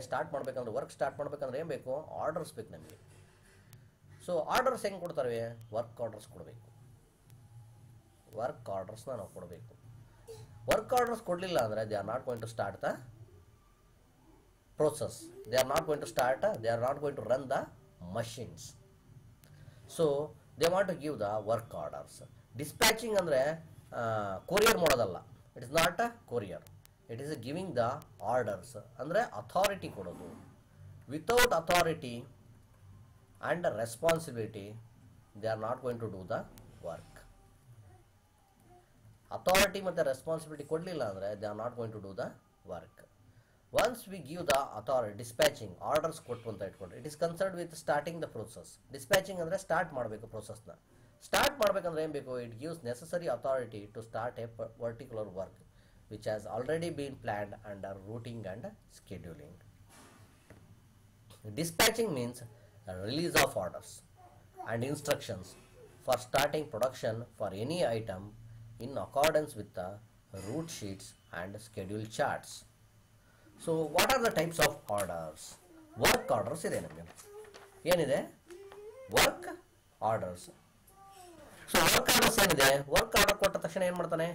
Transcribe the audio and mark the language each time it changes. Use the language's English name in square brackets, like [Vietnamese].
[Kannada] Start ಮಾಡಬೇಕಂದ್ರೆ, work start ಮಾಡಬೇಕಂದ್ರೆ ಏನು ಬೇಕು? ಆರ್ಡರ್ಸ್ ಬೇಕು ನಮಗೆ. ಸೊ ಆರ್ಡರ್ಸ್ ಹೆಂಗೆ ಕೊಡ್ತಾರೆ? ವರ್ಕ್ ಆರ್ಡರ್ಸ್ ಕೊಡಬೇಕು. ವರ್ಕ್ ಆರ್ಡರ್ಸ್ನ ನಾವು ಕೊಡಬೇಕು. [English] work orders [Kannada] ಕೊಡಲಿಲ್ಲ ಅಂದರೆ [English] They are not going to start the process. They are not going to start, they are not going to run the machines. So they want to give the work orders. Dispatching [Kannada] andre courier modadalla. [English] It is not a courier. It is giving the orders. [Kannada] Andre authority kododu. [English] Without authority and responsibility, they are not going to do the work. Authority ಮತ್ತು responsibility [Kannada] ಕೊಡಲಿಲ್ಲ ಅಂದರೆ [English] they are not going to do the work. Once we give the authority, dispatching, orders [Kannada] ಕೊಟ್ಟು ಅಂತ ಇಟ್ಕೊಂಡ್ರೆ, [English] it is concerned with starting the process. [Kannada] Dispatching ಅಂದರೆ start ಮಾಡಬೇಕು processನ. Start ಮಾಡಬೇಕಂದ್ರೆ ಏನು ಬೇಕು? [English] It gives necessary authority to start a particular work which has already been planned under routing and scheduling. Dispatching means a release of orders and instructions for starting production for any item in accordance with the route sheets and schedule charts. So what are the types of orders? [Kannada] Work orders ಇದೆ ನಮಗೆ. ಏನಿದೆ? Work orders. So work orders ಏನಿದೆ? Work order ಕೊಟ್ಟ ತಕ್ಷಣ ಏನು ಮಾಡ್ತಾನೆ?